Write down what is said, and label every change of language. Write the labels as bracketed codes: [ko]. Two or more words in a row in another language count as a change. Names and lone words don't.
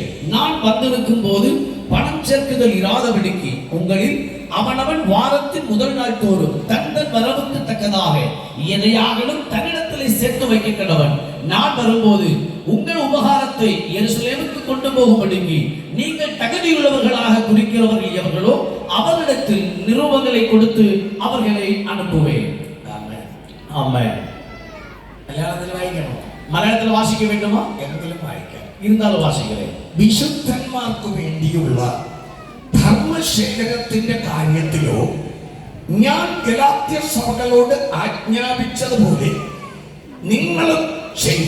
[ta] நான் வந்திருக்கும் போது பணம் சேர்க்குதல் இராதபடிக்கு உங்களில் அவனவன் வாரத்தின் முதல் நாள் தோறும் தங்கள் வரவுக்கு தக்கதாக எதையாகலும் தன்னிடத்திலே சேர்த்து வைக்க கடவன். நான் வரும்போது உங்கள் உபகாரத்தை எருசலேமுக்கு கொண்டு போகும்படிக்கு நீங்கள் தகுதியுள்ளவர்களாக குறிக்கிறவர்கள் எவர்களோ அவர்களிடத்தில் நிருபங்களை கொடுத்து அவர்களை அனுப்புவேன். ஆமென். [ml] മലയാളത്തിൽ വായിക്കണോ? [ta] மலையாளத்தில் வாசிக்க வேண்டுமா? [ml] എന്തെങ്കിലും വായിക്കാം. [ta] இருந்தாலும் வாசிக்கிறேன். [ml] വിശുദ്ധന്മാർക്ക് വേണ്ടിയുള്ള ധർമ്മശേഖരത്തിന്റെ കാര്യത്തിലോ ഞാൻ ഗലാത്യ സഭകളോട് ആജ്ഞാപിച്ചതുപോലെ നിങ്ങളും ചെയ്യും.